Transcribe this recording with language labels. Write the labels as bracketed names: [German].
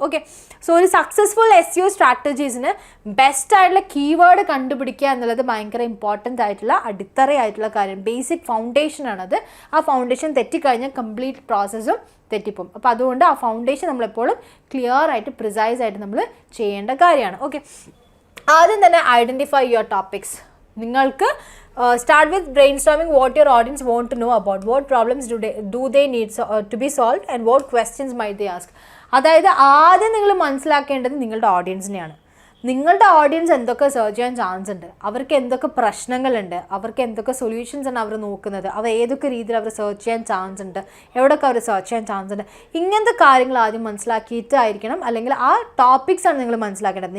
[Malayalam] Okay, so ഒരു successful SEO സ്ട്രാറ്റജീസിന് best ആയിട്ടുള്ള keyword കണ്ടുപിടിക്കുക എന്നുള്ളത് ഭയങ്കര ഇമ്പോർട്ടൻ്റ് ആയിട്ടുള്ള അടിത്തറയായിട്ടുള്ള കാര്യം, ബേസിക് ഫൗണ്ടേഷൻ ആണത്. ആ ഫൗണ്ടേഷൻ തെറ്റിക്കഴിഞ്ഞാൽ കംപ്ലീറ്റ് പ്രോസസ്സും തെറ്റിപ്പോവും. അപ്പോൾ അതുകൊണ്ട് ആ ഫൗണ്ടേഷൻ നമ്മളെപ്പോഴും ക്ലിയർ ആയിട്ട് പ്രിസൈസ് ആയിട്ട് നമ്മൾ ചെയ്യേണ്ട കാര്യമാണ്. ഓക്കെ, ആദ്യം തന്നെ [English] Identify your topics. [Malayalam] നിങ്ങൾക്ക് [English] start with brainstorming what your audience want to know about, what problems do they need to be solved and what questions might they ask. [Malayalam] അതായത് ആദ്യം നിങ്ങൾ മനസ്സിലാക്കേണ്ടത് നിങ്ങളുടെ ഓഡിയൻസിനെയാണ്. നിങ്ങളുടെ ഓഡിയൻസ് എന്തൊക്കെ സെർച്ച് ചെയ്യാൻ ചാൻസ് ഉണ്ട്, അവർക്ക് എന്തൊക്കെ പ്രശ്നങ്ങളുണ്ട്, അവർക്ക് എന്തൊക്കെ സൊല്യൂഷൻസ് ആണ് അവർ നോക്കുന്നത്, അവർ ഏതൊക്കെ രീതിയിൽ അവർ സെർച്ച് ചെയ്യാൻ ചാൻസ് ഉണ്ട്, എവിടെയൊക്കെ അവർ സെർച്ച് ചെയ്യാൻ ചാൻസ് ഉണ്ട്, ഇങ്ങനത്തെ കാര്യങ്ങൾ ആദ്യം മനസ്സിലാക്കിയിട്ടായിരിക്കണം, അല്ലെങ്കിൽ ആ ടോപ്പിക്സ് ആണ് നിങ്ങൾ മനസ്സിലാക്കേണ്ടത്.